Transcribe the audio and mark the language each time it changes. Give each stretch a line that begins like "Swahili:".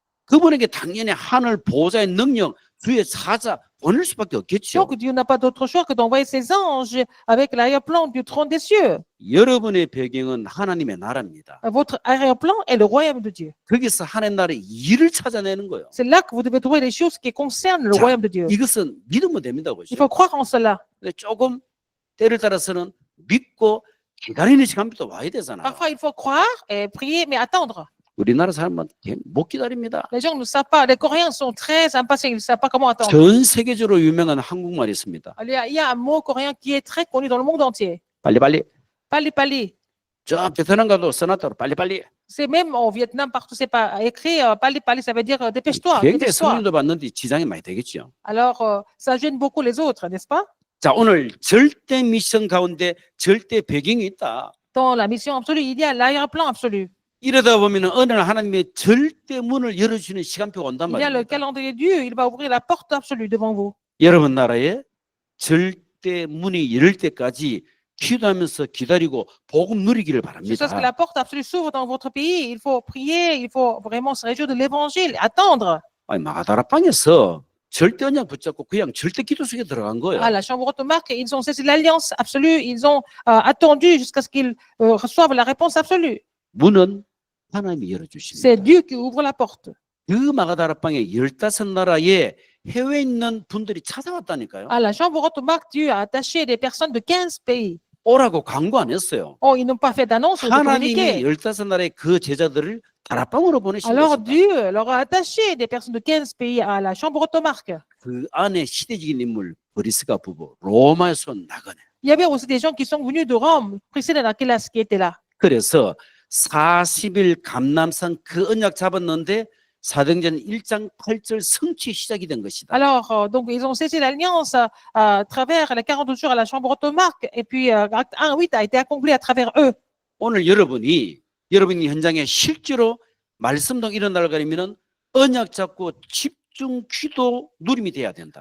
Korean: 그분에게 당연히 하늘 보호자의 능력, 주의 사자 보낼 수밖에 없겠죠.
French: Donc, Dieu n'a pas d'autre choix que d'envoyer ses anges avec l'arrière-plan du trône des cieux.
Korean: 여러분의 배경은 하나님의 나라입니다.
French: Votre arrière-plan est le royaume de Dieu.
Korean: 거기서 하나님 나라의 일을 찾아내는 거예요.
French: C'est là que vous devez trouver les choses qui concernent le
Korean: 자,
French: royaume de Dieu.
Korean: 이것은 믿으면 됩니다.
French: Il
Korean: 보시죠.
French: faut croire en cela.
Korean: 근데 조금 때를 따라서는 믿고 기다리는 시간부터 와야 되잖아요.
French: Parfois, il faut croire et prier, mais attendre.
Korean: 우리나라 사람은 못 기다립니다.
French: Les gens ne savent pas. Les Coréens sont très impatients. Ils ne savent pas comment attendre.
Korean: 전 세계적으로 유명한 한국말이 있습니다.
French: Il y a un mot coréen qui est très connu dans le monde entier.
Korean: 빨리빨리.
French: Pali pali.
Korean: 저 베트남 가도 써놨다고 빨리빨리.
French: C'est même au Vietnam, partout, c'est pas écrit. Pali pali, ça veut dire dépêche-toi.
Korean: 굉장히
French: Dépêche-toi.
Korean: 성령도 받는데 지장이 많이 되겠죠.
French: Alors, ça gêne beaucoup les autres, n'est-ce pas?
Korean: 자, 오늘 절대 미션 가운데 절대 배경이 있다.
French: Dans la mission absolue, il y a l'arrière-plan absolu.
Korean: 이러다 보면 어느 날 하나님의 절대 문을 열어주는 시간표가 온단
French: Il y a le
Korean: 말입니다.
French: calendrier de Dieu. Il va ouvrir la porte absolue devant vous.
Korean: 여러분 나라에 절대 문이 열릴 때까지 기도하면서 기다리고 복음 누리기를
French: Jusqu'à ce que
Korean: 바랍니다.
French: la porte absolue s'ouvre dans votre pays, il faut prier, il faut vraiment se réjouir de l'évangile, attendre.
Korean: 아니, 마가다락방에서 절대 언약 붙잡고 그냥 절대 기도 속에 들어간 거예요.
French: À la chambre haute Marc, ils ont saisi l'alliance absolue, ils ont attendu jusqu'à ce qu'ils reçoivent la réponse absolue.
Korean: 문은 하나님이
French: C'est
Korean: 열어주십니다.
French: Dieu qui ouvre la porte.
Korean: 그 마가다락방에 15나라에 해외에 있는 분들이 찾아왔다니까요.
French: À la chambre haute Marc, Dieu a attaché des personnes de 15 pays.
Korean: 오라고 광고 안 했어요.
French: Oh, ils n'ont pas fait d'annonce ou de
Korean: 하나님이
French: communiqué.
Korean: 15나라의 그 제자들을 다락방으로 보내신
French: Alors
Korean: 것입니다.
French: Dieu leur a attaché des personnes de 15 pays à la chambre haute Marc.
Korean: 그 안에 시대적인 인물 브리스가 부부 로마에서 온 나그네.
French: Il y avait aussi des gens qui sont venus de Rome, Priscilla d'Aquilas qui était là.
Korean: 그래서 40일 감람산 그 언약 잡았는데 사도행전 1장 8절 성취 시작이 된 것이다.
French: Alors, donc, ils ont saisi l'alliance à travers les 40 jours à la chambre haute Marc. Et puis, acte 1:8 a été accompli à travers eux.
Korean: 오늘 여러분이 현장에 실제로 말씀도 일어날 거리면은 언약 잡고 집중 기도 누림이 돼야 된다.